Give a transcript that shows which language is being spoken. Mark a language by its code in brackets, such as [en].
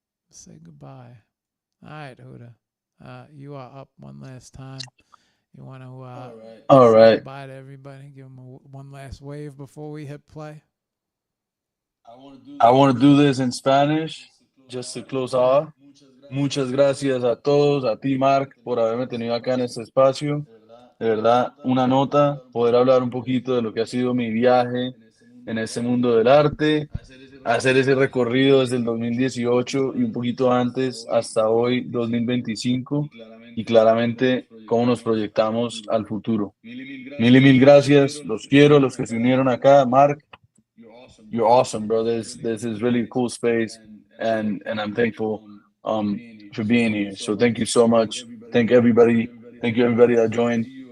[en] Say goodbye. All right, Huda. You are up one last time. You want to All say right. goodbye to everybody? Give them one last wave before we hit play. I want to do this in Spanish just to close off. [es] Muchas gracias a todos, a ti, Marc, por haberme tenido acá en este espacio. De verdad, una nota, poder hablar un poquito de lo que ha sido mi viaje en este mundo del arte, hacer ese recorrido desde el 2018 y un poquito antes hasta hoy, 2025, y claramente cómo nos proyectamos al futuro. Mil y mil gracias, los quiero, los que se unieron acá. [en] Marc, you're awesome, bro. This is really a cool space, and I'm thankful for being here. So thank you so much. Thank you everybody that joined.